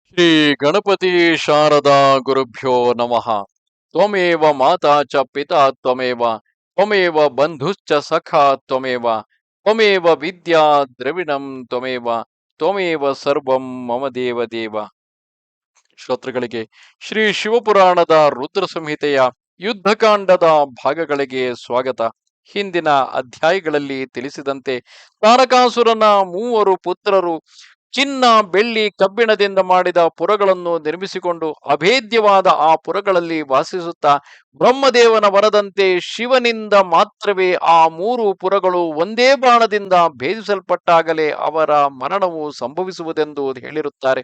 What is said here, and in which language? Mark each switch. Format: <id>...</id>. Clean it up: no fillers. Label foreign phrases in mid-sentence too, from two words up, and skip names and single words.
<sa>ಶ್ರೀ ಗಣಪತಿ ಶಾರದಾ ಗುರುಭ್ಯೋ ನಮಃ. ತ್ವಮೇವ ಮಾತಾ ಚ ಪಿತಾ ತ್ವಮೇವ ತ್ವಮೇವ ಬಂಧುಶ್ಚ ಸಖಾ ತ್ವಮೇವ ತ್ವಮೇವ ವಿದ್ಯಾ ದ್ರವಿಣಂ ತ್ವಮೇವ ತ್ವಮೇವ ಸರ್ವಂ ಮಮ ದೇವ ದೇವ.</sa> <kn>ಶ್ರೋತೃಗಳಿಗೆ ಶ್ರೀ ಶಿವಪುರಾಣದ ರುದ್ರ ಸಂಹಿತೆಯ ಯುದ್ಧಕಾಂಡದ ಭಾಗಗಳಿಗೆ ಸ್ವಾಗತ. ಹಿಂದಿನ ಅಧ್ಯಾಯಗಳಲ್ಲಿ ತಿಳಿಸಿದಂತೆ ತಾರಕಾಸುರನ ಮೂವರು ಪುತ್ರರು ಚಿನ್ನ ಬೆಳ್ಳಿ ಕಬ್ಬಿಣದಿಂದ ಮಾಡಿದ ಪುರಗಳನ್ನು ನಿರ್ಮಿಸಿಕೊಂಡು ಅಭೇದ್ಯವಾದ ಆ ಪುರಗಳಲ್ಲಿ ವಾಸಿಸುತ್ತಾ ಬ್ರಹ್ಮದೇವನ ವರದಂತೆ ಶಿವನಿಂದ ಮಾತ್ರವೇ ಆ ಮೂರು ಪುರಗಳು ಒಂದೇ ಬಾಣದಿಂದ ಭೇದಿಸಲ್ಪಟ್ಟಾಗಲೇ ಅವರ ಮರಣವು ಸಂಭವಿಸುವುದೆಂದು ಹೇಳಿರುತ್ತಾರೆ.</kn>